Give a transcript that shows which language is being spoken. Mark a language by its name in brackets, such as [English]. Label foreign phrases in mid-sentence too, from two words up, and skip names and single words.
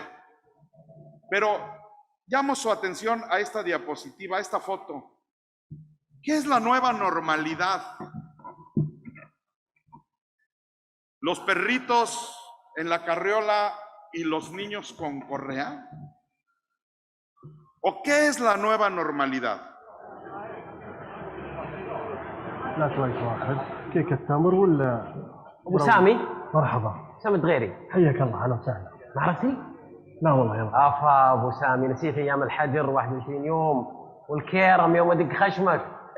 [Spanish] Pero llamo su atención a esta diapositiva, a esta foto. ¿Qué es la nueva normalidad? ¿Los perritos en la carriola y los niños con correa? ¿O qué es la nueva normalidad? [Arabic] لا شوي واحد كيك التمر ولا ابو سامي مرحبا سامي غيري حياك الله اهلا وسهلا ما عرفتي؟ لا والله يلا افا ابو سامي نسيت ايام الحجر 21 يوم والكيرم يوم ادق خشمك